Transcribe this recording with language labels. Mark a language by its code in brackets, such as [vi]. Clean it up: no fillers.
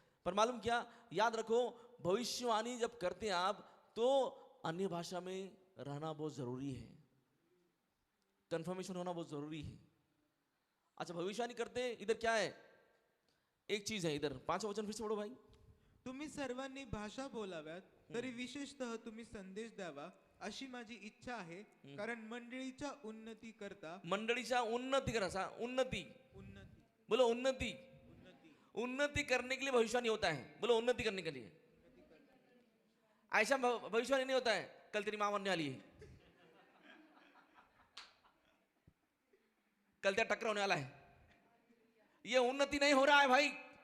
[hi] पर मालूम क्या, याद रखो भविष्यवाणी जब करते हैं आप, तो अन्य भाषा में रहना बहुत जरूरी है, कंफर्मेशन होना बहुत जरूरी है। अच्छा, भविष्यवाणी करते हैं, इधर क्या है, एक चीज है, इधर 5वां वचन फिर से पढ़ो भाई। [mr] तुम्ही सर्वांनी भाषा बोलाव्यात, तरी विशेषतः तुम्ही संदेश द्यावा अशी माझी इच्छा आहे, कारण मंडळीच्या उन्नती करता मंडळीच्या उन्नती करा, उन्नती उन्नती [hi] बोलो, उन्नती। उन्नती उन्नति करने के लिए भविष्यवाणी होता है, बोलो उन्नति करने के लिए। ऐसा भविष्यवाणी नहीं होता है कल तेरी मां मरने वाली है, कल तेरा टक्कर होने वाला है, ये उन्नति नहीं हो रहा है भाई।